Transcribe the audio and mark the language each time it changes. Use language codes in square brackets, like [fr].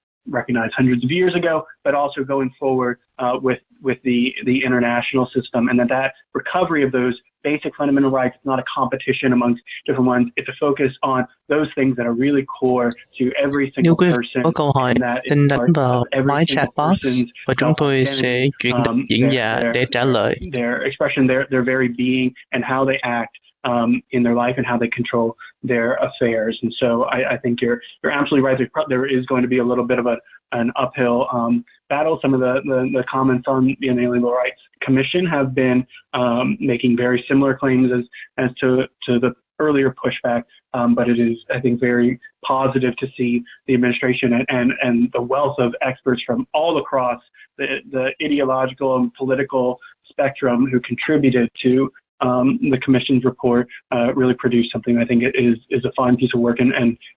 [en] Recognized hundreds of years ago, but also going forward with the international system, and that recovery of those basic fundamental rights is not a competition amongst different ones. It's a focus on those things that are really core to every single person. [vi] Có câu hỏi xin đánh vào máy chatbox và chúng tôi sẽ chuyển đến diễn giả để trả lời. [en] Their expression, their very being, and how they act in their life and how they control their affairs. And so I think you're absolutely right. There is going to be a little bit of an uphill battle. Some of the comments on the Unalienable Rights Commission have been making very similar claims as to the earlier pushback, but it is, I think, very positive to see the administration and the wealth of experts from all across the ideological and political spectrum who contributed to the Commission's report really produced something I think is a fine piece of work and